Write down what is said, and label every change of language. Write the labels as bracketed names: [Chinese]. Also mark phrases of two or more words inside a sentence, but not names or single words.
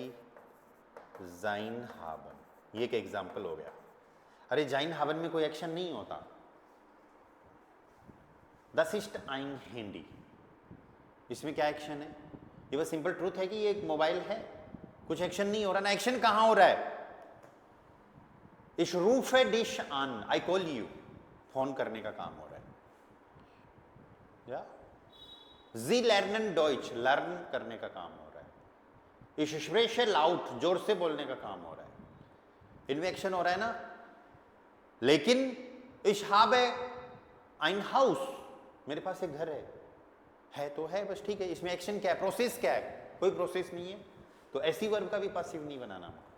[German] sein haben, [Hindi] ये एक एग्जाम्पल हो गया। अरे [German] sein haben [Hindi] में कोई एक्शन नहीं होता। [German] Das ist ein Handy, [Hindi] इसमें क्या एक्शन है? ये बस [English] simple truth [Hindi] है कि ये एक मोबाइल है, कुछ एक्शन नहीं हो रहा ना। एक्शन कहां हो रहा है? [German] Ich rufe dich an, [English] I call you, [Hindi] फोन करने का काम हो रहा है। या [German] Sie lernen Deutsch, [Hindi] लर्न करने का काम हो रहा है। [German] Ich spreche laut, [Hindi] जोर से बोलने का काम हो रहा है। इनमें एक्शन हो रहा है ना। लेकिन [German] Ich habe ein Haus, [Hindi] मेरे पास एक घर है तो है, बस ठीक है। इसमें एक्शन क्या है? प्रोसेस क्या है? कोई प्रोसेस नहीं है, तो ऐसी वर्ब का भी पासिव नहीं बनाना।